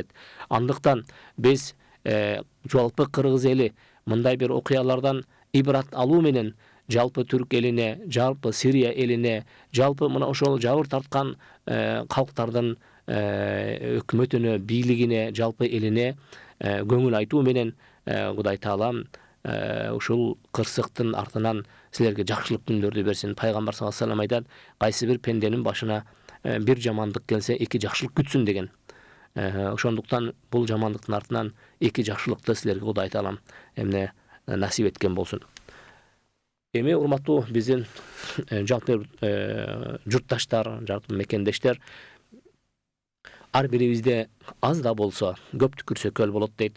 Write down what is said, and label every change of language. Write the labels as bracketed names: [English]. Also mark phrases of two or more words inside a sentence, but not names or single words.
[Kyrgyz] Андыктан биз жалпы кыргыз эли мындай бир окуялардан ибрат алуу менен жалпы түрк элине, жалпы Сирия элине, жалпы мына ошол жабыр тарткан калктардын өкмөтүнө, бийлигине, жалпы элине көңүл айтуу менен Кудай Таалам ушул кырсыктын артынан силерге жакшылык күндөрдү берсин. Пайгамбар [Arabic] صلى الله عليه وسلم [Kyrgyz] айтат, кайсы бир пенденин башына бир жамандык келсе, эки жакшылык күтсүн деген. Ошондуктан бул жамандыктын артынан эки жакшылыкты силерге Кудай Таалам эмне насип эткен болсун. Эми урматтуу биздин жалпы журтташтар, жалпы мекендештер, ар бирибизде аз да болсо көп түкүрсө көл болот дейт.